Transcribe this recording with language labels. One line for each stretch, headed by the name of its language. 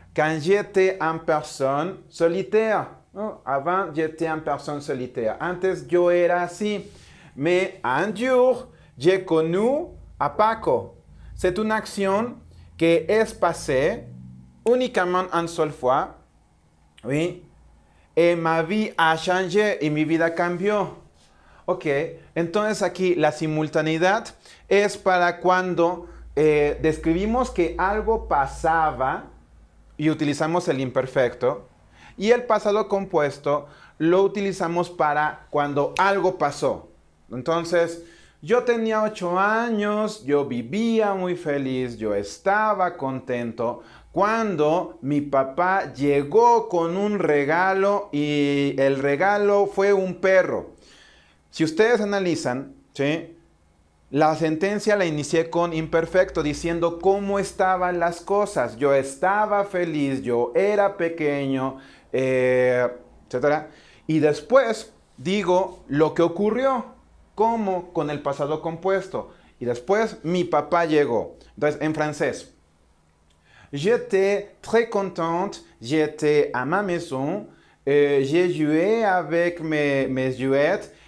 French: Quand j'étais une personne solitaire. Avant, j'étais une personne solitaire.
Spanish: Antes, yo era así.
French: Mais un jour, j'ai connu à Paco. C'est une action qui est passée uniquement une seule fois. Oui. Et ma vie a changé
Spanish: y mi vida cambió. Ok, entonces aquí la simultaneidad es para cuando describimos que algo pasaba y utilizamos el imperfecto, y el pasado compuesto lo utilizamos para cuando algo pasó. Entonces, yo tenía 8 años, yo vivía muy feliz, yo estaba contento cuando mi papá llegó con un regalo y el regalo fue un perro. Si ustedes analizan, ¿sí? La sentencia la inicié con imperfecto, diciendo cómo estaban las cosas. Yo estaba feliz, yo era pequeño, etc. Y después digo lo que ocurrió, como con el pasado compuesto. Y después mi papá llegó. Entonces, en francés,
French: j'étais très contente, j'étais à ma maison, j'ai joué avec mes jouets.